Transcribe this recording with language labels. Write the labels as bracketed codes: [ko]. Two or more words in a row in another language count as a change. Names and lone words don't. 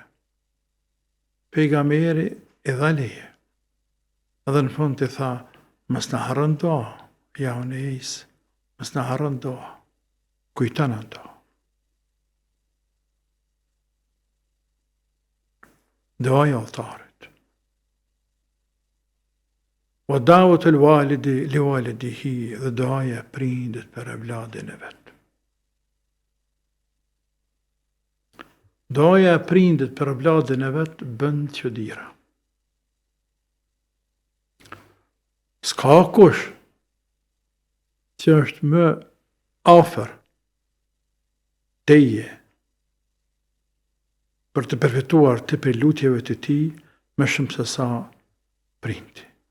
[sq] Pejgamberi i dha leje. Edhe në fund të tha, mos na harron dua, ja Uneis, mos na harron dua, kujton ato. Duaja e udhëtarit. [ar] ودعوة الوالد لولده, [sq] dhe duaja e prindit për evladin e vet. Duaja e prindit për evladin e vet bën çuditëra. S'ka kush që është më afër teje për të përfituar të për lutjeve të ti më shumë se sa prindi.